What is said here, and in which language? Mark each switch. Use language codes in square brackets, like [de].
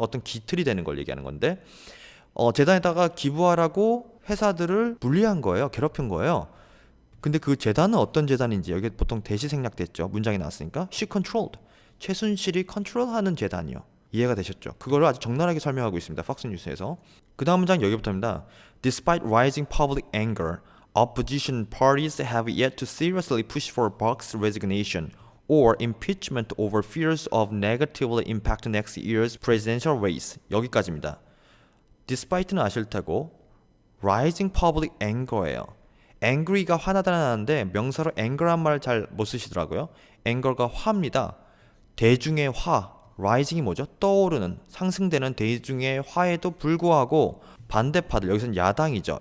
[ko] 어떤 기틀이 되는 걸 얘기하는 건데 재단에다가 기부하라고 회사들을 불리한 거예요. 괴롭힌 거예요. 근데 그 재단은 어떤 재단인지 여기 보통 대시 생략됐죠. 문장이 나왔으니까 [en] she controlled. [ko] 최순실이 컨트롤하는 재단이요. 이해가 되셨죠? 그거를 아주 적나라하게 설명하고 있습니다. 팍스뉴스에서. 그 다음 문장 여기부터입니다. [en] Despite rising public anger, opposition parties have yet to seriously push for Park's resignation or impeachment over fears of negatively impact next year's presidential race. [ko] 여기까지입니다. Despite는 아실 테고 [en] rising public anger [ko] 예요. angry가 화나다는 하는데 명사로 anger란 말 잘 못 쓰시더라고요. anger가 화입니다. 대중의 화, rising이 뭐죠? 떠오르는, 상승되는 대중의 화에도 불구하고 반대파들, 여기서는 야당이죠.